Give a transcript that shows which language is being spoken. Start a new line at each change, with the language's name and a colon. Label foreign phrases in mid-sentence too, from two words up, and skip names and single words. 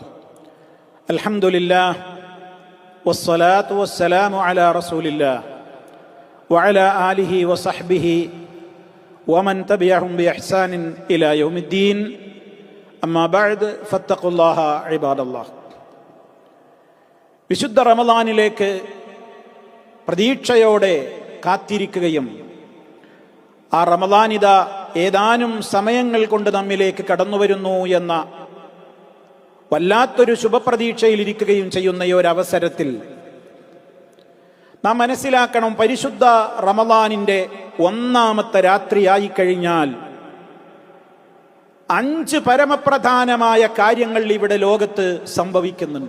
Arabic: الحمد لله والصلاة والسلام على رسول الله وعلى آله وصحبه ومن تبعهم بإحسان إلى يوم الدين. أما بعد فاتقوا الله عباد الله.
Malayalam: വിശുദ്ധ റമളാനിലേക്ക് പ്രതീക്ഷയോടെ കാത്തിരിക്കുകയും ആ റമളാനിത ഏതാനും സമയങ്ങൾ കൊണ്ട് നമ്മിലേക്ക് കടന്നുവരുന്നു എന്ന വല്ലാത്തൊരു ശുഭപ്രതീക്ഷയിലിരിക്കുകയും ചെയ്യുന്ന ഈ ഒരു അവസരത്തിൽ നാം മനസ്സിലാക്കണം, പരിശുദ്ധ റമളാനിന്റെ ഒന്നാമത്തെ രാത്രിയായി കഴിഞ്ഞാൽ 5 പരമപ്രധാനമായ കാര്യങ്ങൾ ഇവിടെ ലോകത്ത് സംഭവിക്കുന്നുണ്ട്.